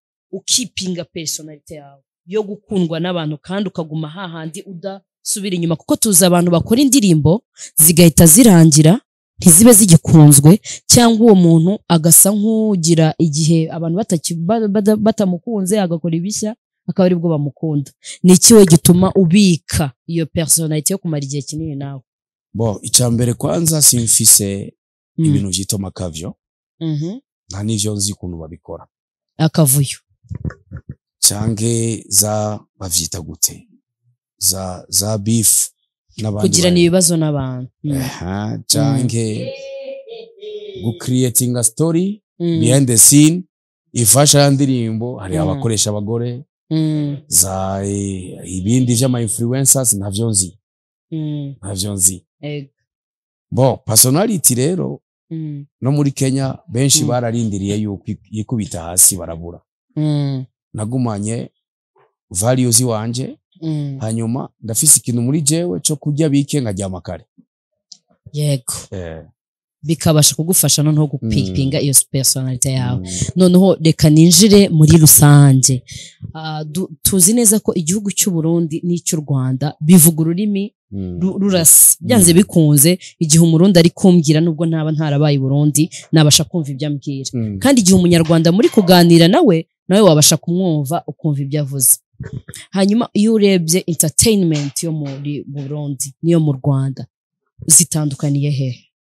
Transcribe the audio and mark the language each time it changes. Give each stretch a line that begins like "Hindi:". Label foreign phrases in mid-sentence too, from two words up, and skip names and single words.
Kinyarwanda: ukipinga personality yawe yo gukundwa n'abantu kandi ukaguma hahandi udasubira inyuma kuko tuzi abantu bakora indirimbo zigahita zirangira ntizibe zigikunzwe cyangwa uwo muntu agasa nk'ugira igihe abantu batamukunze agakora ibishya akaba aribwo bamukunda ni iki we gituma ubika iyo personality yo kumara igihe kinini nawe
Rundi: icambere kwanza simfise ibintu vyitwa makavyo nta n'ivyo nzi ukuntu babikora akavuyo canke bavyita gute za beef n'abandi kugira ibibazo n'abantu
English: canke creating a story behind the scene
Rundi: ifasha ya ndirimbo hari abakoresha abagore za ibindi vy'ama influencers ntavyo nzi personality rero no muri Kenya benshi bararindiriye yuko yikubita hasi barabura nagumanye values wanje hanyuma ndafise ikintu muri jewe cyo kujya bike nkajya kare
Kinyarwanda: yego bikabasha kugufasha noneho gupinga iyo personality yawe noneho reka ninjire muri rusange tuzi neza ko igihugu cy'u Burundi n'icy'u Rwanda bivuga ururimi rurasa byanze bikunze igihe umurundi ari kumbwira nubwo ntaba ntarabaye i Burundi nabasha kumva ibyo ambwira kandi igihe umunyarwanda muri kuganira nawe wabasha kumwumva ukumva ibyo avuze hanyuma iyo urebye entertainment yo muri Burundi niyo mu Rwanda zitandukaniye hehe